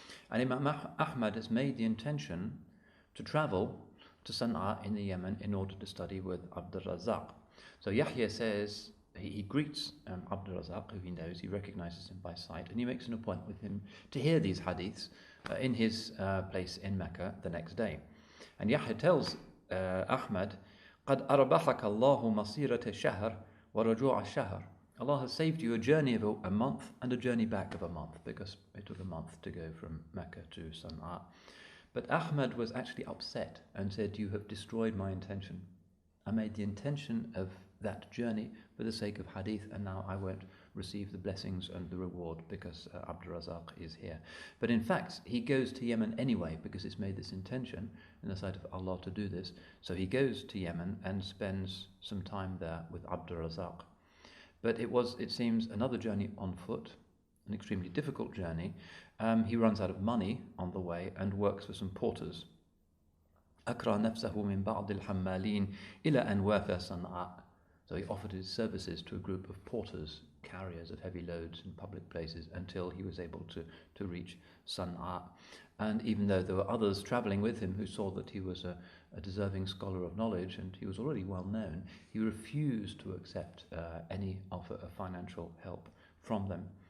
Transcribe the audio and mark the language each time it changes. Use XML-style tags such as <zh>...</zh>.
<en>And Imam Ahmad has made the intention to travel to Sana'a in the Yemen in order to study with Abdul. So Yahya says, he greets Abdul, who he knows, he recognizes him by sight, and he makes an appointment with him to hear these hadiths in his place in Mecca the next day. And Yahya tells Ahmad,</en> <ar>قَدْ أَرْبَحَكَ اللَّهُ مَصِيرَةَ الشَّهْرِ وَرَجُوعَ الشَّهْرِ.</ar> <en>Allah has saved you a journey of a month and a journey back of a month, because it took a month to go from Mecca to Sana'a. But Ahmad was actually upset and said, you have destroyed my intention. I made the intention of that journey for the sake of hadith, and now I won't receive the blessings and the reward because Abdul is here. But in fact, he goes to Yemen anyway because it's made this intention in the sight of Allah to do this. So he goes to Yemen and spends some time there with Abdul. But it seems, another journey on foot, an extremely difficult journey. He runs out of money on the way and works for some porters.</en> <ar>أكره نفسه من بعض الحمالين إلى أن وافى صنعاء.</ar> <en>So he offered his services to a group of porters, carriers of heavy loads in public places, until he was able to reach Sana'a. And even though there were others travelling with him who saw that he was a deserving scholar of knowledge and he was already well known, he refused to accept any offer of financial help from them.</en>